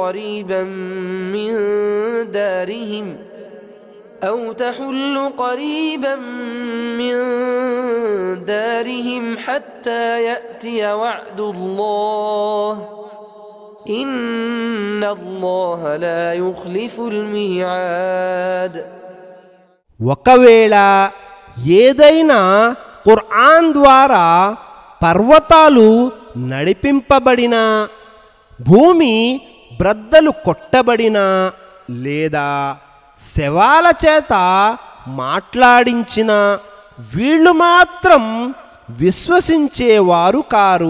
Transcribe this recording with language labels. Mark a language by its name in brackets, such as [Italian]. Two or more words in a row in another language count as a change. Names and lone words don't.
[Arabic] قريبا من دارهم حتى يأتي وعد الله إن الله لا يخلف الميعاد. [Telugu] ఒకవేళ ఏదైనా ఖురాన్ ద్వారా పర్వతాలు నడిపింపబడినా, భూమి బ్రద్దలు కొట్టబడినా, లేదా శవాల చేత మాట్లాడించిన వీళ్ళు మాత్రం విశ్వసించేవారు కారు.